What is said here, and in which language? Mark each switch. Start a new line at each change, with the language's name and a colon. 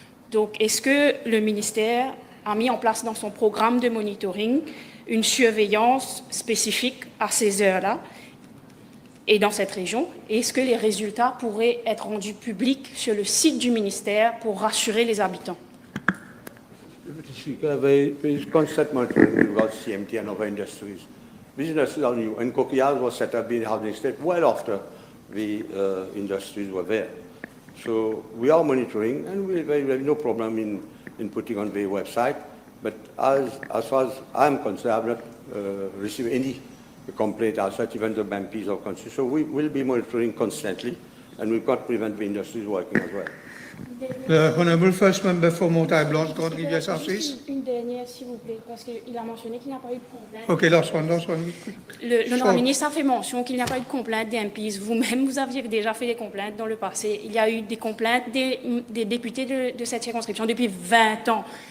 French: Donc, est-ce que le ministère a mis en place dans son programme de monitoring une surveillance spécifique à ces heures-là et dans cette région? Est-ce que les résultats pourraient être rendus publics sur le site du ministère pour rassurer les habitants?
English: There is constant monitoring about CMT and other industries. These industries are new, and Coquillage was set up in the housing estate well after the industries were there. So we are monitoring, and we have no problem in putting on the website But as far as I'm concerned, I've not received any complaint as such, even the MPs are concerned. So we will be monitoring constantly, and we've got prevent the industries working as well. The Honourable First Member for Montaille-Blanche, Rodriguez-Assis.
French: Juste une dernière, s'il vous plaît, parce qu'il a mentionné qu'il n'y a pas eu de complainte.
English: Okay, last one.
French: L'honorable ministre a fait mention qu'il n'y a pas eu de complainte des MPs. Vous-même, vous aviez déjà fait des complaintes dans le passé. Il y a eu des complaintes des députés de cette circonscription depuis 20 ans.